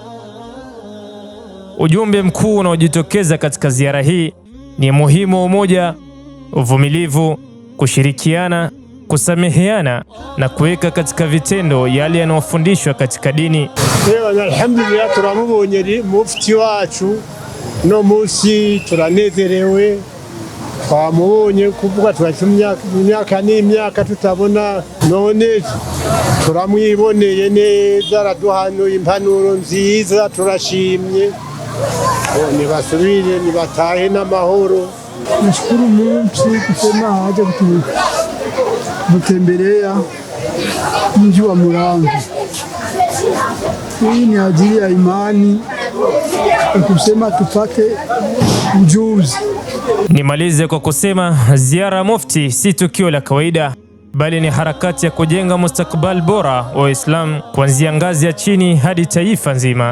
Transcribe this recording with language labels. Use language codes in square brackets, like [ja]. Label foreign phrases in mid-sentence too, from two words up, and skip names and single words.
[sw] Ujumbe mkuu unaojitokeza katika ziara hii ni muhimu wa umoja, uvumilivu, kushirikiana, kusameheana na kuweka katika vitendo yale yanayofundishwa katika dini. [rn] Alhamdulillah, turamubonye Mufti wacu no munsi turanezerewe. Twamubonye kuvuga twacumya imyaka n'imyaka tutabona, none turamwiboneye neza, araduhanuye impanuro nziza, turashimye. Nibasubire nibatahe n'amahoro. [sw] Nashukuru Mungu kusema haja kutembelea mji wa Muramvya. Hii ni ajili ya imani, kusema tupate ujuzi. Nimalize kwa kusema ziara ya Mufti si tukio la kawaida, bali ni harakati ya kujenga mustakabali bora wa Uislamu kuanzia ngazi ya chini hadi taifa nzima.